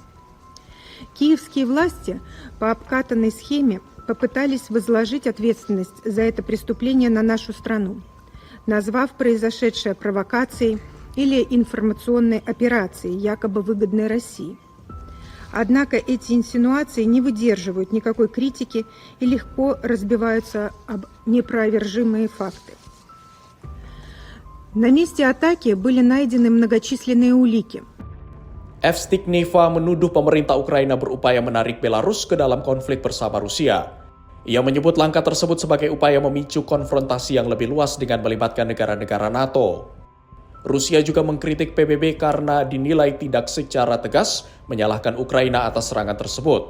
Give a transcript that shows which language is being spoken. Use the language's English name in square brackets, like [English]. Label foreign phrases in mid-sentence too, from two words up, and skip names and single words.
[Russian] Киевские власти по обкатанной схеме попытались возложить ответственность за это преступление на нашу страну, назвав произошедшее провокацией или информационной операцией, якобы выгодной России. Однако эти инсинуации не выдерживают никакой критики и легко разбиваются об неопровержимые факты. На месте атаки были найдены многочисленные улики. [Indonesian] Evstikneva menuduh pemerintah Ukraina berupaya menarik Belarus ke dalam konflik bersama Rusia. Ia menyebut langkah tersebut sebagai upaya memicu konfrontasi yang lebih luas dengan melibatkan negara-negara NATO. Rusia juga mengkritik PBB karena dinilai tidak secara tegas menyalahkan Ukraina atas serangan tersebut.